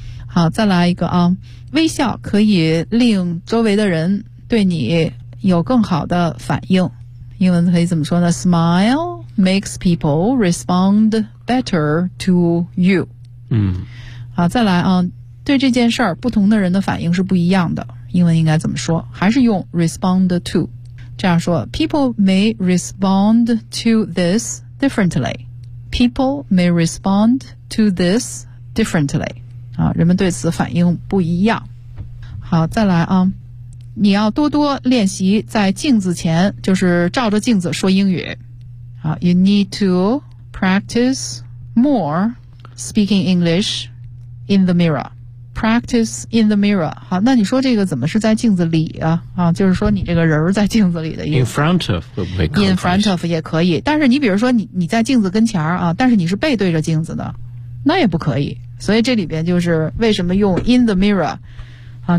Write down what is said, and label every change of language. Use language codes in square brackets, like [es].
[zh] 好，再来一个啊，微笑可以令周围的人对你有更好的反应，英文可以怎么说呢？ [en] Smile makes people respond better to you。嗯， [zh] 好，再来啊，对这件事儿，不同的人的反应是不一样的，英文应该怎么说？还是用 respond to 这样说， [en] People may respond to this differently. People may respond to this differently. [zh] 啊，人们对此反应不一样。好，再来啊，你要多多练习在镜子前，就是照着镜子说英语。 [en] 好， You need to practice more speaking English in the mirror. Practice in the mirror. [zh] 好，那你说这个怎么是在镜子里啊？啊，就是说你这个人在镜子里的意思。 [en] In front of [zh] 会不会？In front of 也可以，但是你比如说你在镜子跟前啊，但是你是背对着镜子的，那也不可以。所以这里边就是为什么用 in the mirror 啊？